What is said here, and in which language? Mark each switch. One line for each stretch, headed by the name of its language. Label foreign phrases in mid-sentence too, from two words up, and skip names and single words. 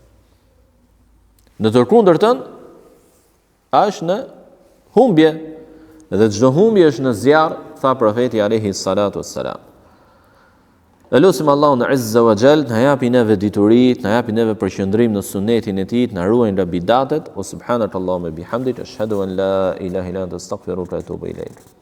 Albanian: Në të kundërtën, është në humbje. Dhe çdo humbje është në zjarr, tha profeti
Arabic: عليه الصلاة والسلام.
Albanian: Elusim Allahun
Arabic: عز وجل
Albanian: na japi neve dituri, na japi neve përqendrim në sunetin e tij, na ruaj nga bidatet.
Arabic: يا سبحانك اللهم بحمدك أشهد أن لا إله إلا أنت أستغفرك وأتوب إليك.